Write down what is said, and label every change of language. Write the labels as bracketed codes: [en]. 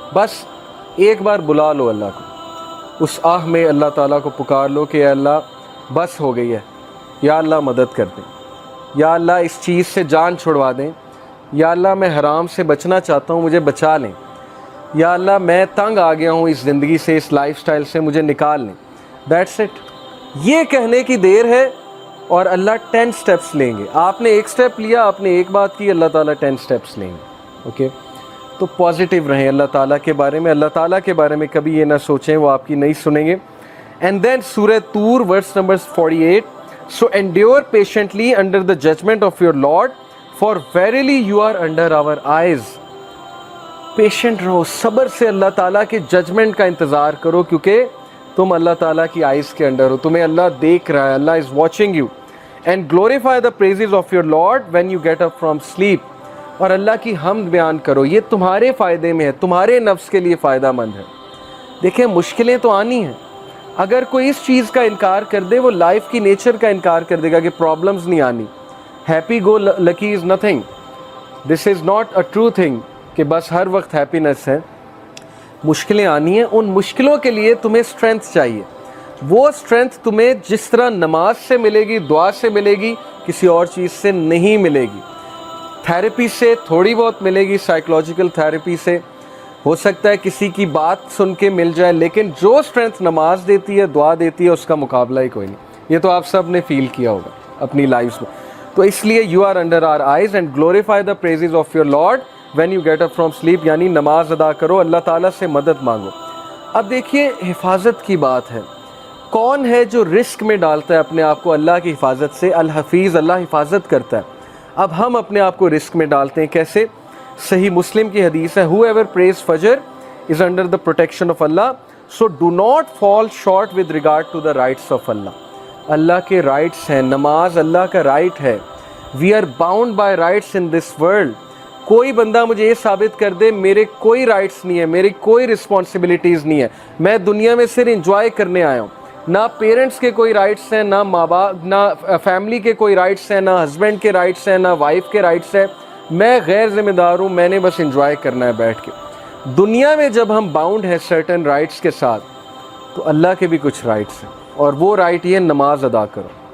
[ur] بس ایک بار بلا لو اللہ کو, اس آہ میں اللہ تعالیٰ کو پکار لو کہ اے اللہ بس ہو گئی ہے, یا اللہ مدد کر دیں, یا اللہ اس چیز سے جان چھڑوا دیں, یا اللہ میں حرام سے بچنا چاہتا ہوں, مجھے بچا لیں, یا اللہ میں تنگ آ گیا ہوں اس زندگی سے, اس لائف سٹائل سے, مجھے نکال لیں. That's it. یہ کہنے کی دیر ہے اور اللہ 10 سٹیپس لیں گے. آپ نے ایک سٹیپ لیا, آپ نے ایک بات کی, اللہ تعالیٰ 10 سٹیپس لیں گے. اوکے, تو پازیٹیو رہیں اللہ تعالیٰ کے بارے میں. اللہ تعالیٰ کے بارے میں کبھی یہ نہ سوچیں وہ آپ کی نہیں سنیں گے. [en] And then Surah Tur verse number 48, so endure patiently under the judgment of your Lord, for verily you are under our eyes. [ur] Patient رہو, صبر سے اللہ تعالیٰ کے ججمنٹ کا انتظار کرو, کیونکہ تم اللہ تعالیٰ کی آئیز کے انڈر ہو, تمہیں اللہ دیکھ رہا ہے, [en] Allah is watching you. And glorify the praises of your lord when you get up from sleep. [ur] اور اللہ کی حمد بیان کرو, یہ تمہارے فائدے میں ہے, تمہارے نفس کے لیے فائدہ مند ہے. دیکھیں مشکلیں تو آنی ہیں, اگر کوئی اس چیز کا انکار کر دے وہ لائف کی نیچر کا انکار کر دے گا کہ پرابلمز نہیں آنی. [en] happy go lucky is nothing, this is not a true thing [ur] کہ بس ہر وقت ہیپینس ہے. مشکلیں آنی ہیں, ان مشکلوں کے لیے تمہیں اسٹرینتھ چاہیے. وہ اسٹرینتھ تمہیں جس طرح نماز سے ملے گی, دعا سے ملے گی, کسی اور چیز سے نہیں ملے گی. تھیراپی سے تھوڑی بہت ملے گی, سائیکولوجیکل تھیراپی سے ہو سکتا ہے کسی کی بات سن کے مل جائے, لیکن جو اسٹرینتھ نماز دیتی ہے, دعا دیتی ہے, اس کا مقابلہ ہی کوئی نہیں. یہ تو آپ سب نے فیل کیا ہوگا اپنی لائفز میں. تو اس لیے [en] you are under our eyes and glorify the praises of your lord when you get up from sleep, [ur] یعنی نماز ادا کرو, اللہ تعالیٰ سے مدد مانگو. اب دیکھیے حفاظت کی بات ہے, کون ہے جو رسک میں ڈالتا ہے اپنے آپ کو اللہ کی حفاظت سے؟ الحفیظ, اللہ حفاظت کرتا ہے. اب ہم اپنے آپ کو رسک میں ڈالتے ہیں کیسے؟ صحیح مسلم کی حدیث ہے, [en] whoever prays Fajr is under the protection of Allah, so do not fall short with regard to the rights of Allah. [ur] اللہ کے رائٹس ہیں, نماز اللہ کا رائٹ ہے. [en] we are bound by rights in this world. [ur] کوئی بندہ مجھے یہ ثابت کر دے میرے کوئی رائٹس نہیں ہے, میری کوئی رسپانسبلٹیز نہیں ہے, میں دنیا میں صرف انجوائے کرنے آیا ہوں. نہ پیرنٹس کے کوئی رائٹس ہیں, نہ ماں باپ, نہ فیملی کے کوئی رائٹس ہیں, نہ ہسبینڈ کے رائٹس ہیں, نہ وائف کے رائٹس ہیں. میں غیر ذمہ دار ہوں, میں نے بس انجوائے کرنا ہے بیٹھ کے. دنیا میں جب ہم باؤنڈ ہیں سرٹن رائٹس کے ساتھ, تو اللہ کے بھی کچھ رائٹس ہیں, اور وہ رائٹ یہ نماز ادا کرو.